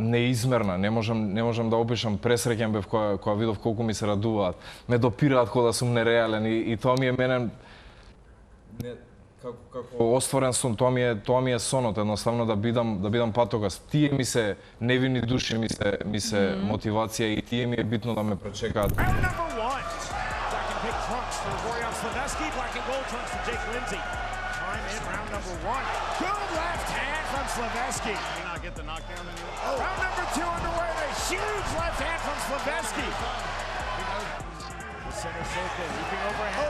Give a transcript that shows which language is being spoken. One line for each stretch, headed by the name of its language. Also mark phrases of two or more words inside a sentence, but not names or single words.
Macedonian: Неизмерна, не можам да опишам, пресреќен бев кога видов колку ми се радуваат. Ме допираат кога да сум нереален и тоа ми е мене како остварен сон, тоа ми е сонот, едноставно да бидам патокас. Тие ми се невини души, ми се мотивација и тие ми е битно да ме пречекаат.
English: Slavaski, black and gold trunks for Jake Lindsay. Time in round number 1. Good left hand from Slavaski. May not get the knockdown anymore. Oh. Round number 2 underway. A huge left hand from Slavaski. The center circle, leaping overhead.